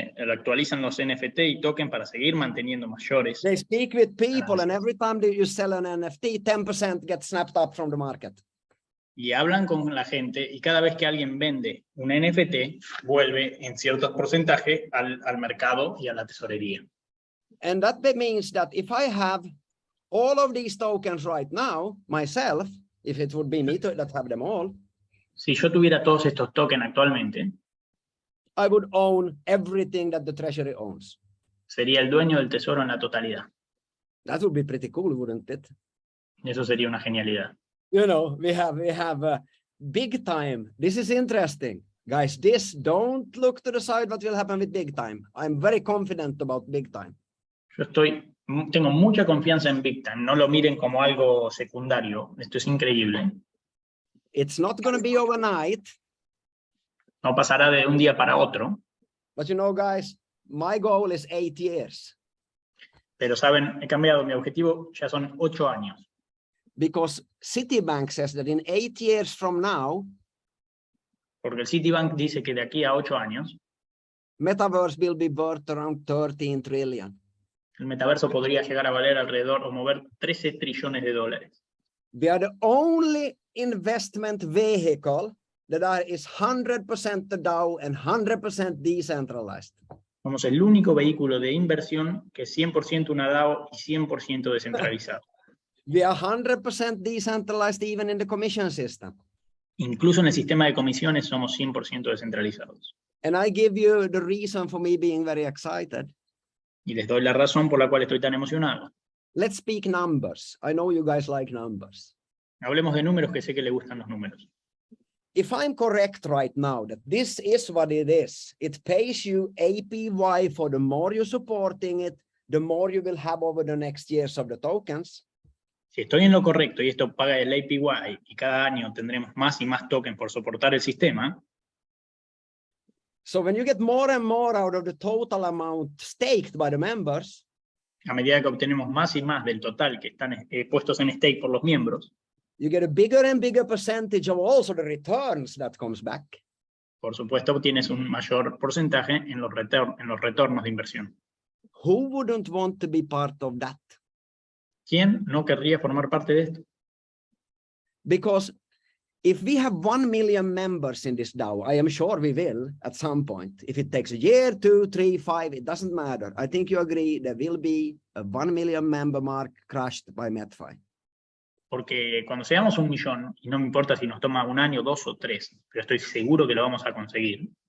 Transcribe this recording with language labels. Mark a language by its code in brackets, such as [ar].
[es] Actualizan los NFT y token para seguir manteniendo mayores. [en] They speak with people and every time that you sell an NFT, 10% gets snapped up from the market. [es] Y hablan con la gente y cada vez que alguien vende un NFT, vuelve en ciertos porcentajes al mercado y a la tesorería. [en] And that means that if I have all of these tokens right now, myself, if it would be me that have them all, [es] si yo tuviera todos estos tokens actualmente, [en] I would own everything that the treasury owns. [es] Sería el dueño del tesoro en la totalidad. [en] That would be pretty cool, wouldn't it? [es] Eso sería una genialidad. [en] You know, we have big time. This is interesting. Guys, don't look to the side what will happen with big time. I'm very confident about big time. [es] Yo tengo mucha confianza en Big Time. No lo miren como algo secundario. Esto es increíble. [en] It's not going to be overnight. [es] No pasará de un día para otro. [en] But you know, guys, my goal is 8 years. [es] Pero saben, he cambiado. Mi objetivo ya son 8 años. [en] Because Citibank says that in 8 years from now, [es] porque el Citibank dice que de aquí a 8 años, [en] Metaverse will be worth around 13 trillion. [es] El metaverso podría llegar a valer alrededor o mover 13 trillones de dólares. [en] We are the only investment vehicle that is 100% the DAO and 100% decentralized. [es] Somos el único vehículo de inversión que es 100% una DAO y 100% descentralizado. [en] We are 100% decentralized even in the commission system. [es] Incluso en el sistema de comisiones somos 100% descentralizados. [en] And I give you the reason for me being very excited. [es] Y les doy la razón por la cual estoy tan emocionado. [en] Let's speak numbers. I know you guys like numbers. [es] Hablemos de números, que sé que le gustan los números. [en] If I'm correct right now, that this is what it is, it pays you APY for the more you're supporting it, the more you will have over the next years of the tokens. [es] Si estoy en lo correcto y esto paga el APY y cada año tendremos más y más tokens por soportar el sistema. [en] So when you get more and more out of the total amount staked by the members, [es] a medida que obtenemos más y más del total que están puestos en stake por los miembros, [en] you get a bigger and bigger percentage of also the returns that comes back. [es] Por supuesto, tienes un mayor porcentaje en los retornos de inversión. [en] Who wouldn't want to be part of that? [es] ¿Quién no querría formar parte de esto? [en] Because if we have 1 million members in this DAO, I am sure we will at some point. If it takes a year, 2, 3, 5, it doesn't matter. I think you agree there will be a 1 million member mark crushed by Metfi. [es] Porque cuando seamos 1 millón, y no me importa si nos toma 1 año, 2 o 3, pero estoy seguro que lo vamos a conseguir.